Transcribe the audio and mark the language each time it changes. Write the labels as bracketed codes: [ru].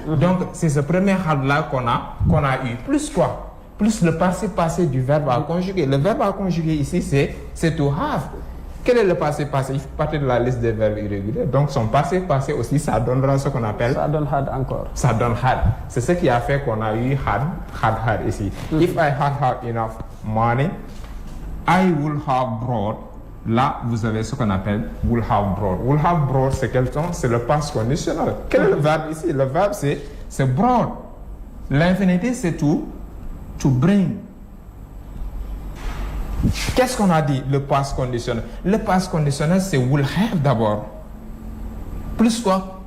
[fr] Donc, c'est ce premier had-là qu'on a eu. Plus quoi? Plus le passé du verbe à conjuguer. Le verbe à conjuguer ici, c'est to have. Quel est le passé? Il faut partir de la liste des verbes irréguliers. Donc, son passé aussi, ça donnera ce qu'on appelle... Ça donne had encore. Ça donne had. C'est ce qui a fait qu'on a eu had ici. [en] If I had enough money, I would have brought... [fr] Là, vous avez ce qu'on appelle will have brought. Will have brought, c'est quel temps? C'est le past conditionnel. Quel est le verbe ici? Le verbe, c'est brought. L'infinité, c'est to bring. Qu'est-ce qu'on a dit? Le past conditionnel. Le past conditionnel, c'est will have d'abord. Plus quoi?